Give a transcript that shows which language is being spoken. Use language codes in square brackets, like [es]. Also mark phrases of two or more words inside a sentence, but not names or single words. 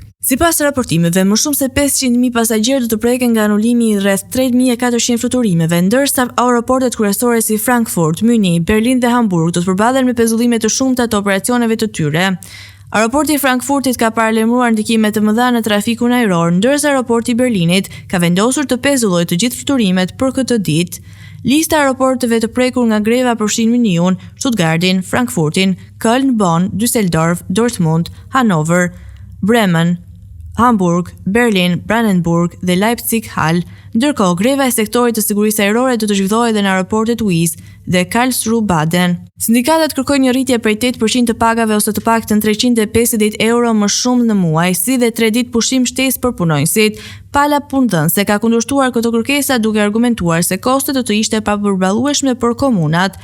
[sq] Sipas raportimeve, më shumë se 500.000 pasagjerë do të preken nga anulimi i rreth 3.400 fluturimeve, ndërsa aeroportet kryesore si Frankfurt, Munich, Berlin dhe Hamburg do të përballen me pezullime të shumta të operacioneve të tyre. Aeroporti i Frankfurtit ka paralajmëruar ndikime të mëdha në trafikun ajror, ndërsa aeroporti i Berlinit ka vendosur të pezullojë të gjithë fluturimet për këtë ditë. Lista e aeroporteve të prekur nga greva përfshin Munichun, Stuttgartin, Frankfurtin, Köln, Bonn, Düsseldorf, Dortmund, Hannover, Bremen, Hamburg, Berlin, Brandenburg dhe Leipzig Hall. Ndërkohë, greva e sektorit të sigurisë ajrore do të zhvillohet edhe në aeroportet Wizz dhe Karlsruhe Baden. Sindikatat kërkojnë një rritje prej 8% të pagave ose të paktën 350 euro më shumë në muaj, si dhe 3 ditë pushim shtesë për punonjësit. Pala punëdhënëse ka kundërshtuar këto kërkesa duke argumentuar se kostet do të ishte papërballueshme për komunat.